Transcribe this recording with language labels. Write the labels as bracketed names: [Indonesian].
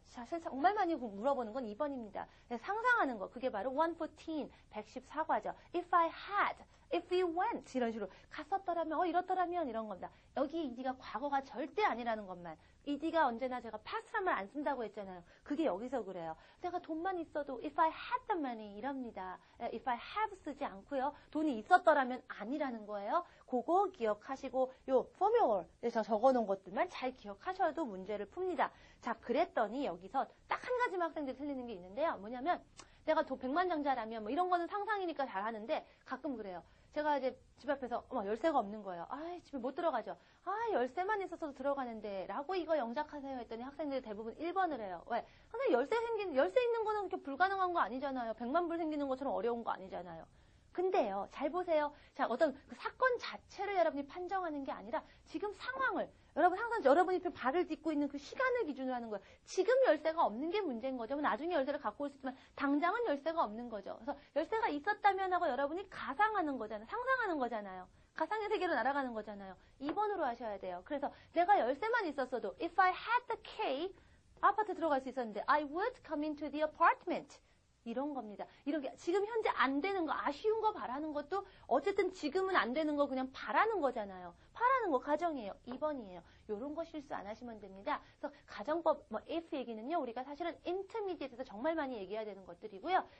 [Korean] 자, 정말 많이 물어보는 건 2번입니다. 상상하는 거. 그게 바로 114, 114과죠. [English] If I had, if we went [Korean] 이런 식으로 갔었더라면, 이렇더라면 이런 겁니다. 여기 ed가 과거가 절대 아니라는 것만. ed가 언제나 제가 past란 말 안 쓴다고 했잖아요. 그게 여기서 그래요. 내가 돈만 있어도 [English] if I had the money [Korean] 이럽니다. [English] if I have [Korean] 쓰지 않고요. 돈이 있었더라면 아니라는 거예요. 그거 기억하시고 요 포뮬러에서 적어놓은 것들만 잘 기억하셔도 문제를 풉니다. 자, 그랬더니 여기서 딱 한 가지만 학생들이 틀리는 게 있는데요. 뭐냐면 내가 돈 100만장자라면 뭐 이런 거는 상상이니까 잘하는데 가끔 그래요. 제가 이제 집 앞에서 열쇠가 없는 거예요. 집에 못 들어가죠. 열쇠만 있어서도 들어가는데 라고 이거 영작하세요 했더니 학생들이 대부분 1번을 해요. 왜? 선생님 열쇠 있는 거는 그렇게 불가능한 거 아니잖아요. 100만 불 생기는 것처럼 어려운 거 아니잖아요. 근데요, 잘 보세요. 자, 어떤 그 사건 자체를 여러분이 판정하는 게 아니라 지금 상황을, 항상 여러분이 발을 딛고 있는 그 시간을 기준으로 하는 거예요. 지금 열쇠가 없는 게 문제인 거죠. 나중에 열쇠를 갖고 올 수 있지만 당장은 열쇠가 없는 거죠. 그래서 열쇠가 있었다면 하고 여러분이 가상하는 거잖아요. 상상하는 거잖아요. 가상의 세계로 날아가는 거잖아요. 2번으로 하셔야 돼요. 그래서 내가 열쇠만 있었어도 [English] if I had the key, [Korean] 아파트 들어갈 수 있었는데 [English] I would come into the apartment. [Korean] 이런 겁니다. 이런 게 지금 현재 안 되는 거, 아쉬운 거 바라는 것도 어쨌든 지금은 안 되는 거 그냥 바라는 거잖아요. 바라는 거 가정이에요. 2번이에요. 요런 거 실수 안 하시면 됩니다. 그래서 가정법 if 얘기는요. 우리가 사실은 intermediate에서 정말 많이 얘기해야 되는 것들이고요.